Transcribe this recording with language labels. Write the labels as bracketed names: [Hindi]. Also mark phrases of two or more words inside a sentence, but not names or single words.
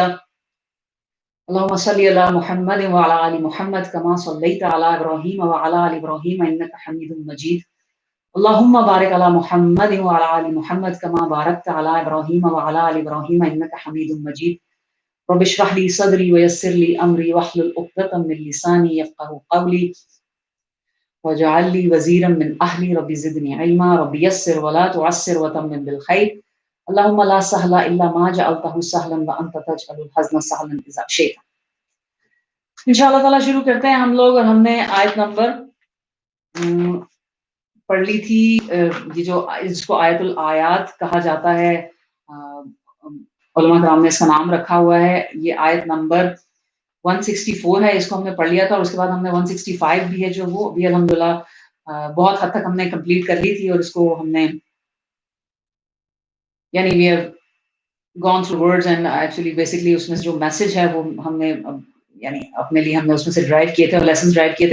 [Arabic] اللهم صل على محمد وعلى آل محمد كما صليت على إبراهيم وعلى آل إبراهيم إنك حميد مجيد. اللهم بارك على محمد وعلى آل محمد كما باركت على إبراهيم وعلى آل إبراهيم إنك حميد مجيد. رب اشرح لي صدري ويسر لي أمري واحلل عقدة من لساني يفقهوا قولي واجعل لي وزيرا من أهلي رب زدني علما رب يسر ولا تعسر وتمم بالخير. اللهم لا سهل إلا ما جعلته سهلا وأنت تجعل الحزن سهلا إذا شئت. [Urdu] ان شاء اللہ تعالیٰ شروع کرتے ہیں ہم لوگ اور ہم نے آیت نمبر پڑھ لی تھی. یہ جو اس کو آیت الآیات کہا جاتا ہے، علما کرام نے اس کا نام رکھا ہوا ہے. یہ آیت نمبر 164 ہے، اس کو ہم نے پڑھ لیا تھا اور اس کے بعد ہم نے 165 بھی ہے جو وہ بھی الحمد للہ بہت حد تک ہم نے کمپلیٹ کر لی تھی اور اس کو ہم نے یعنی [English] we have gone through words and actually basically [Urdu] اس میں سے جو میسج ہے وہ ہم نے یعنی اپنے لیے ہم نے اس میں سے ڈرائیو کیے تھے اور [English] lessons derive [Urdu] کیے تھے.